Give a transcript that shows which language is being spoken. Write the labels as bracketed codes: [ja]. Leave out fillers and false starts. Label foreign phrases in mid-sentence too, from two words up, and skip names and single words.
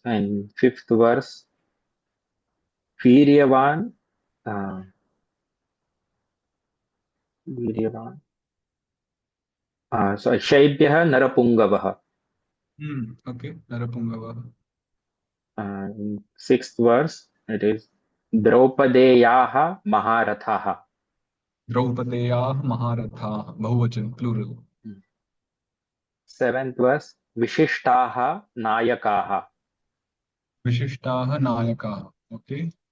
[en] And fifth verse, Viryavan. Uh, Viryavan. So [sa] Shaibhyah Narapungavah. [en] okay, Narapungava. In sixth verse, it is [sa] Draupadeyaha Maharathaha. Draupadeyah Maharatha, Bahuvachan, plural. [en] Seventh verse, [sa] Vishishtaha Nayakaha. Vishishtaha Nayakaha. Okay,